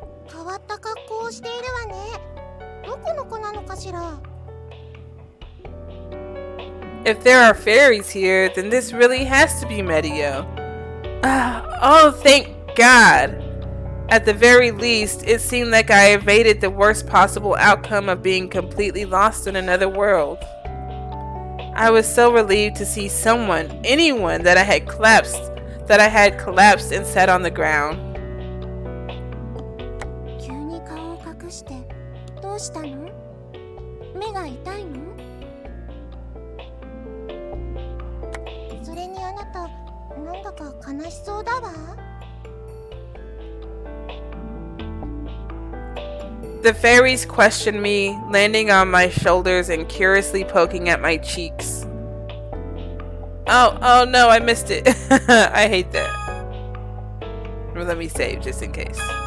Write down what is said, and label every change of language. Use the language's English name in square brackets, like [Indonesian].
[Japanese] 変わった格好をしているわね。どこの子なのかしら。 [English] If there are fairies here, then this really has to be Medio. Oh, thank God! At the very least, it seemed like I evaded the worst possible outcome of being completely lost in another world. I was so relieved to see someone, anyone, that I had collapsed and sat on the ground. [Japanese] 急に顔を隠してどうしたの？目が痛いの？それにあなたなんだか悲しそうだわ。 [English] The fairies questioned me, landing on my shoulders and curiously poking at my cheeks. Oh no, I missed it. I hate that. Well, let me save just in case.